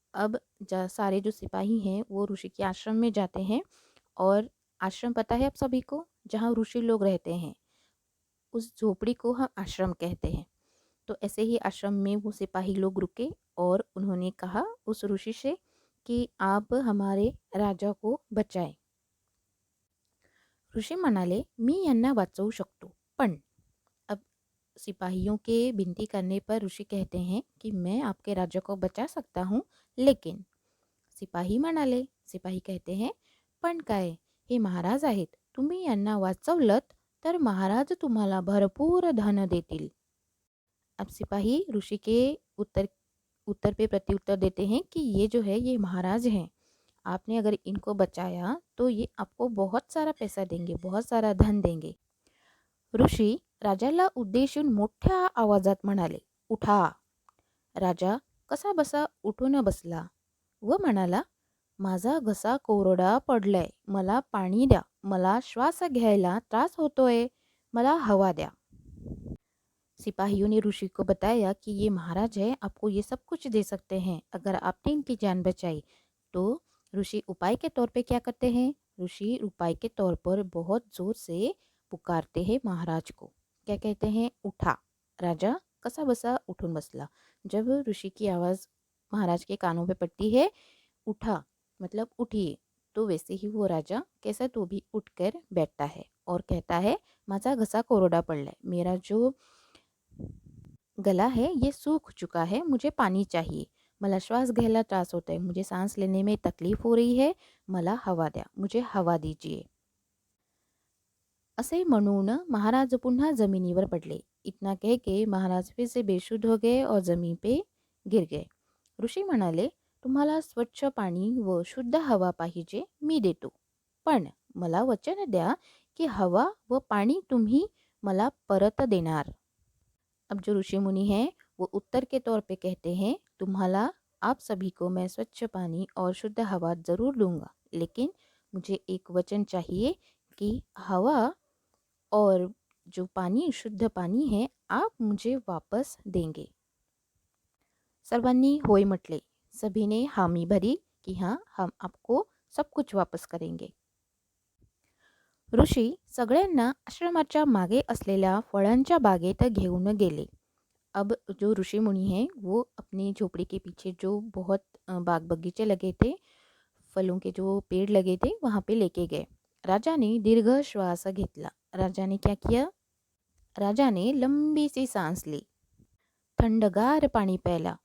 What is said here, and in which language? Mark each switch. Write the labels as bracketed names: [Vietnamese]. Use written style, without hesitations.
[Hindi] अब सारे जो सिपाही हैं वो ऋषि के आश्रम में जाते हैं और आश्रम पता है आप सभी को, जहाँ ऋषि लोग रहते हैं उस झोपड़ी को हम आश्रम कहते हैं। तो ऐसे ही आश्रम में वो सिपाही लोग रुके और उन्होंने कहा उस ऋषि से कि आप हमारे राजा को बचाएं। [Marathi] ऋषि म्हणाले, मी यांना वाचवू शकतो, पण [Hindi] अब सिपाहियों के विनती करने पर ऋषि कहते हैं कि मैं आपके राजा को बचा सकता हूँ, लेकिन सिपाही कहते हैं, [Marathi] पण काय, हे महाराज आहेत, तुम्ही यांना वाचवलत तर महाराज तुम्हाला भरपूर धन देतील। [Hindi] अब सिपाही ऋषि के उत्तर उत्तर पे प्रत्युत्तर देते हैं कि ये जो है ये महाराज हैं, आपने अगर इनको बचाया तो ये आपको बहुत सारा पैसा देंगे, बहुत सारा धन देंगे। [Marathi] ऋषी राजाला उद्देशून मोठ्या आवाजात म्हणाले, उठा। राजा कसा बसा उठून बसला व म्हणाला, माझा घसा कोरडा पडलाय, मला पाणी द्या, मला श्वास घ्यायला त्रास होतोय, मला हवा द्या। [Hindi] सिपाहियों ने ऋषि को बताया कि ये महाराज है, आपको ये सब कुछ दे सकते हैं अगर आपने इनकी जान बचाई। तो ऋषि उपाय के तौर पे क्या करते हैं? ऋषि उपाय के तौर पर बहुत जोर से पुकारते हैं महाराज को। क्या कहते हैं? उठा। [Marathi] राजा कसा बसा उठून बसला। [Hindi] जब ऋषि की आवाज़ महाराज के कानों पे पड़ती है, उठा मतलब उठिए, तो वैसे ही वो राजा कैसा तो भी उठकर बैठता है और कहता है, [Marathi] माझा घसा कोरडा पडलाय, [Hindi] मेरा जो गला है ये सूख चुका है, मुझे पानी चाहिए, [Marathi] मला श्वास घ्यायला त्रास [Hindi] होता है, मुझे सांस लेने में तकलीफ हो रही है, [Marathi] मला हवा द्या, [Hindi] मुझे हवा दीजिए। [Marathi] असे म्हणून महाराज पुन्हा जमिनीवर पडले। [Hindi] इतना कह के महाराज फिर से बेशुद्ध हो गए और जमीन पे गिर गए। [Marathi] ऋषी म्हणाले, तुम्हाला स्वच्छ पाणी व शुद्ध हवा पाहिजे, मी देतो, पण मला वचन द्या की हवा व पाणी तुम्ही मला परत देणार। [Hindi] अब जो ऋषि मुनि हैं वो उत्तर के तौर पे कहते हैं, तुम्हाला आप सभी को मैं स्वच्छ पानी और शुद्ध हवा ज़रूर दूंगा, लेकिन मुझे एक वचन चाहिए कि हवा और जो पानी शुद्ध पानी है आप मुझे वापस देंगे। [Marathi] सर्वांनी होय म्हटले। [Hindi] सभी ने हामी भरी कि हाँ, हम आपको सब कुछ वापस करेंगे। [Marathi] ऋषी सगळ्यांना आश्रमाच्या मागे असलेल्या फळांच्या बागेत घेऊन गेले। [Hindi] अब जो ऋषि मुनि हैं वो अपनी झोपड़ी के पीछे जो बहुत बाग बगीचे लगे थे, फलों के जो पेड़ लगे थे वहाँ पे लेके गए। राजा ने [Marathi] दीर्घ श्वास घेतला। [Hindi] राजा ने क्या किया? राजा ने लंबी सी सांस ली, [Marathi] थंडगार पानी प्याला।